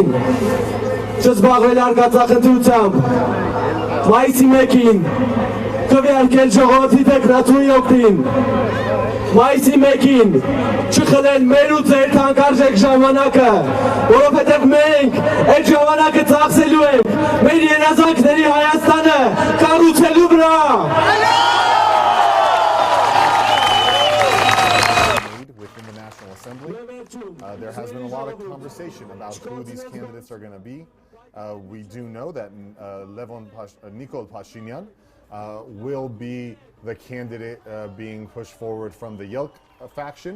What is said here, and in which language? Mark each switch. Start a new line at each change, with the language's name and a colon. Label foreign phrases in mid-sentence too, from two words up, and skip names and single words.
Armenian: չզբաղվել արգածախնդրությամբ մայիսի 1-ին քվեարկել ժողովրդի տեխնատուի օգտին մայիսի 1-ին չխլել մեր ու ձեր թանկարժեք ժամանակը որովհետև մենք այդ ժամանակը ծախսելու ենք մեր երազանքների Հայաստանը կառուցելու վրա
English: There has been a lot of conversation about who these candidates are going to be. We do know that Nikol Pashinyan will be the candidate being pushed forward from the Yelk faction.